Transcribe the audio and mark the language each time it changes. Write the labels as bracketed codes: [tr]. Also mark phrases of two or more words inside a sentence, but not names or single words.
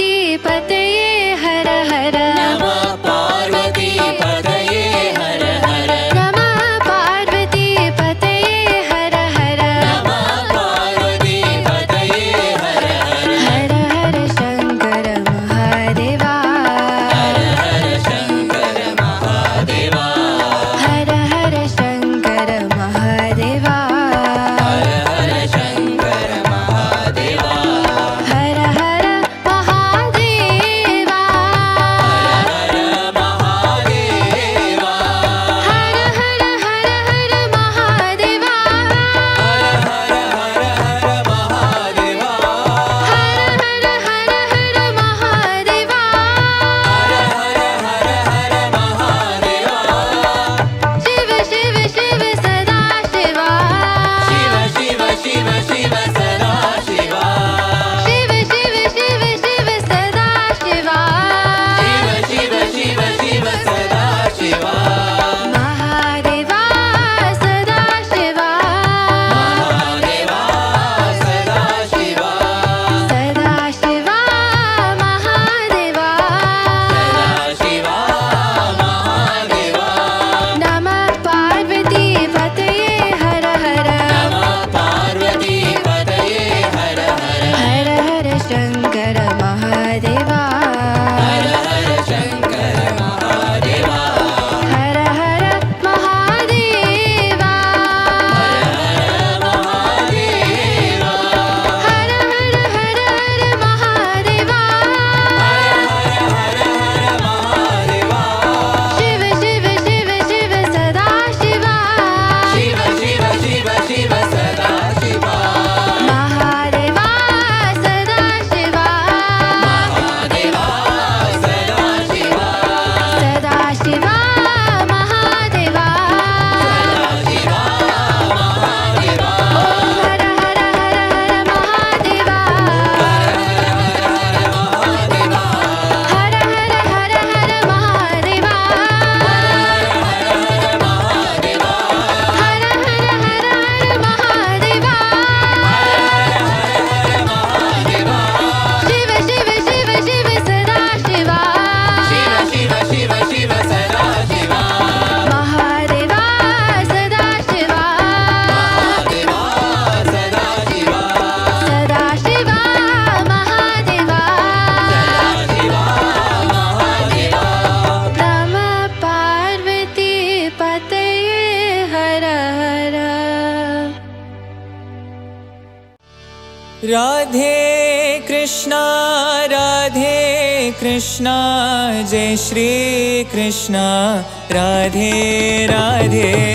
[sa] पतये हर हर नमः पार्वती पतये हर हर नमः पार्वती पतये हर हर नमः पार्वती पतये हर हर [hi] हर हर शंकर महादेवा हर हर शंकर महादेवा हर हर शंकर महादेवा हर हर शंकर महादेवा हर हर महादेवा हर महादेवा हर हर हर हर महादेवा हर हर हर हर महादेवा हर हर हर हर महादेवा हर हर हर हर महादेवा शिव शिव शिव सदा शिवा शिव शिव शिव शिव सदा शिवा शिव शिव शिव शिव सदा शिवा शिव शिव शिव शिव सदा शिवा महादेवा सदा शिवा महादेवा सदा शिवा सदा शिवा महादेवा सदा शिवा महादेवा [sa] नमः पार्वती पतये हर हर नमः पार्वती पतये हर हर [hi] हर हर शंकर महादेवा हर हर शंकर महादेवा हर हर महादेवा हर हर महादेवा हर हर हर हर महादेवा हर हर हर महादेवा शिव शिव शिव शिव सदा शिवा शिव शिव शिव शिव सदा शिवा महादेवा सदा शिवा महादेवा सदा शिवा सदा शिवा महादेवा सदा शिवा महादेवा ओम हर हर हर हर महादेवा हर हर महादेवा हर हर हर हर महादेवा हर महादेवा हर हर हर हर महादेवा हर महादेवा शिव शिव शिव शिव सदा शिवा शिव शिव शिव शिव सदा शिवा महादेवा सदा शिवा महादेवा सदा शिवा सदा शिवा महादेवा सदा शिवा महादेवा [sa] नमः पार्वती पतये हर हर [hi] राधे कृष्णा जय श्री कृष्णा राधे राधे